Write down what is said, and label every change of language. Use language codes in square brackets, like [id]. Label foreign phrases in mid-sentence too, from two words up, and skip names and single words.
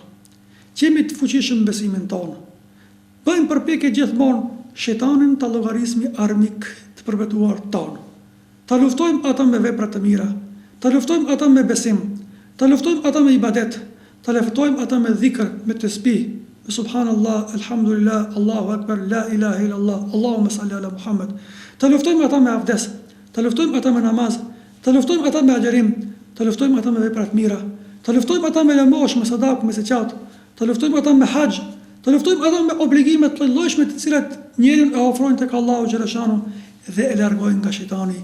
[sq] Qemi të fuqishëm besimin ton. Bëjmë përpjekje gjithmonë shejtanin ta llogarismi armik të përbetuar ton. Ta luftojmë ata me vepra të mira, ta luftojmë ata me besim, ta luftojmë ata me ibadet, ta luftojmë ata me dhikr, me tasbih. [ar] سبحان الله، الحمد لله، الله أكبر، لا إله إلا الله، اللهم صل على محمد. [sq] Të luftojmë ata me avdes, të luftojmë ata me namaz, të luftojmë ata me agjerim, të luftojmë ata me vepra të mira, të luftojmë ata me lëmosh, me sadak, me zeqat, të luftojmë ata me haxh, të luftojmë ata me obligime të llojshme të cilat njeriu e ofrojnë tek Allahu xhaleshanu dhe e largojnë nga shejtani.